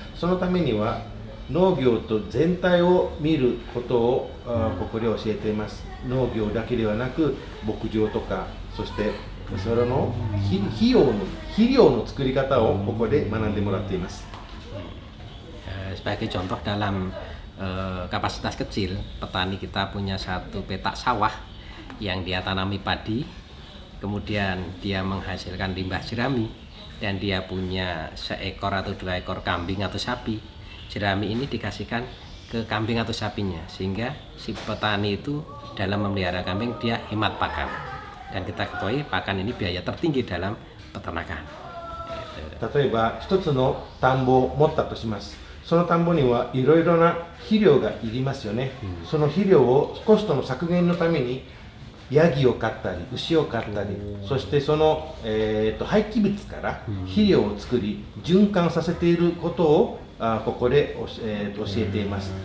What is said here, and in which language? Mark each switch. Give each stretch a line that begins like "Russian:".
Japanese: そのためには農業と全体を見ることをここで教えています。農業だけではなく牧場とか、そしてそれの肥料の作り方をここで学んでもらっています。
Indonesian: Sebagai contoh, dalam kapasitas kecil, petani kita punya satu petak sawah yang dia tanami padi, kemudian dia menghasilkan limbah jerami, dan dia punya seekor atau 2 ekor kambing atau sapi. Jerami ini dikasihkan ke kambing atau sapinya, sehingga si petani itu dalam memelihara kambing dia hemat pakan. Dan kita ketahui pakan ini biaya tertinggi dalam peternakan.
Japanese: 例えば一つの田んぼを持ったとします。その田んぼにはいろいろな肥料がいりますよね。その肥料をコストの削減のためにヤギを飼ったり牛を飼ったり、そしてその、廃棄物から肥料を作り循環させていることをここで教えています。